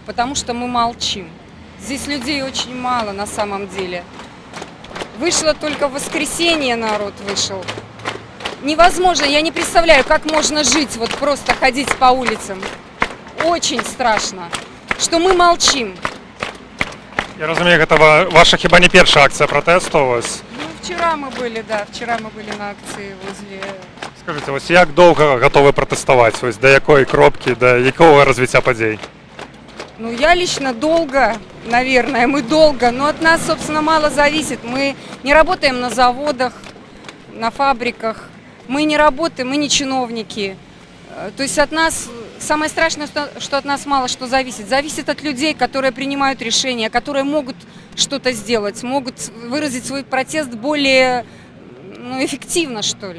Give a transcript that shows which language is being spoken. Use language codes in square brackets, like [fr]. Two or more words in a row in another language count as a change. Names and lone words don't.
[ru] Потому что мы молчим. Здесь людей очень мало на самом деле. Вышло только в воскресенье, народ вышел. Невозможно, я не представляю, как можно жить, вот просто ходить по улицам. Очень страшно, что мы молчим. [uk] Я розумію, це ваша хіба не перша акція протесту ось. [ru] Ну, вчера мы были, да, вчера мы были на акции возле... [uk] Скажіть, ось як довго готові протестувати? Ось до якої кропки, до якого розвиття подій? [ru] Ну, я лично долго, наверное, мы долго, но от нас, собственно, мало зависит. Мы не работаем на заводах, на фабриках, мы не работаем, мы не чиновники. То есть от нас, самое страшное, что от нас мало что зависит. Зависит от людей, которые принимают решения, которые могут что-то сделать, могут выразить свой протест более эффективно, что ли.